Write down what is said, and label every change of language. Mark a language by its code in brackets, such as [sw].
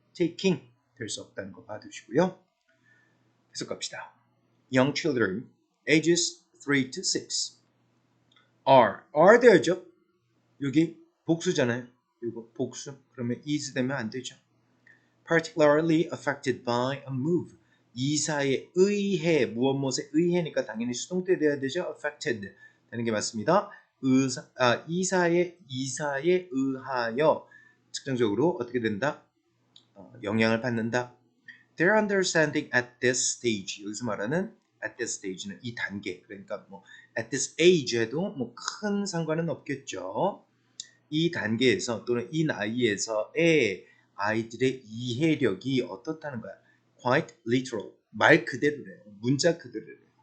[ko] taking 될 수 없다는 거 봐두시고요. 해석 갑시다. [en] Young children ages 3 to 6 are [ko] 되죠? 여기 복수잖아요. 이거 복수. 그러면 is 되면 안 되죠. [en] Particularly affected by a move. [ko] 이사에 의해, 무엇 무엇에 의해니까 당연히 수동태 돼야 되죠. affected 되는 게 맞습니다. 이사에 의하여 측정적으로 어떻게 된다? 영향을 받는다. [en] Their understanding at this stage. [ko] 여기서 말하는 [en] at this stage [ko] 는 이 단계. 그러니까 뭐 [en] at this age [ko] 해도 뭐 큰 상관은 없겠죠. 이 단계에서 또는 이 나이에서의 아이들의 이해력이 어떻다는 거야. [en] Quite literal. [ko] 말 그대로래요. 문자 그대로래요.